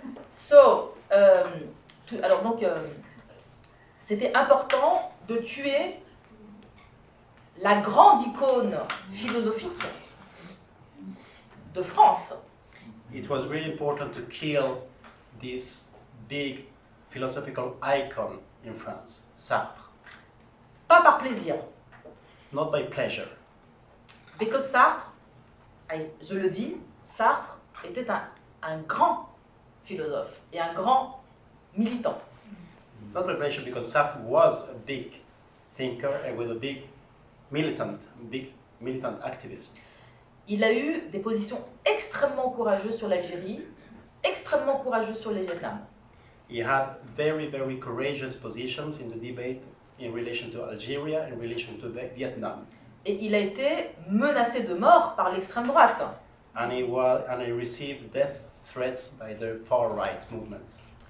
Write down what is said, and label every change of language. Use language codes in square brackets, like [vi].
[fr] So, alors donc, c'était important de tuer la grande icône philosophique de France. [en] It was really important to kill this big philosophical icon in France, Sartre. [fr] Pas par plaisir. [en] Not by pleasure. [fr] Because Sartre, je le dis, Sartre était un grand philosophe et un grand militant. [en] Not by pleasure because Sartre was a big thinker and with a big militant activist. [fr] Il a eu des positions extrêmement courageuses sur l'Algérie, extrêmement courageuses sur le Vietnam. [en] He had very, very courageous positions in the debate in relation to Algeria, in relation to Vietnam. [fr] Et il a été menacé de mort par l'extrême droite. [en] And he received death threats by the far-right movements.